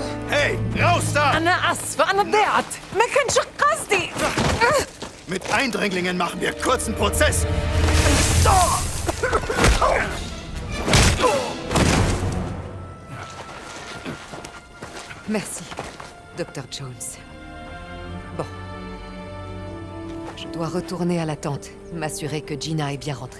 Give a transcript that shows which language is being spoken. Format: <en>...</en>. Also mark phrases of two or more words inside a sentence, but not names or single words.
<de>Hey, raus da!</de> <ar>أنا آسفة أنا ضيعت ما كانش قصدي.</ar> <de>Mit Eindringlingen machen wir kurzen Prozess.</de> <fr>Merci, Dr. Jones. Bon. Je dois retourner à la tente, m'assurer que Gina est bien rentrée.</fr>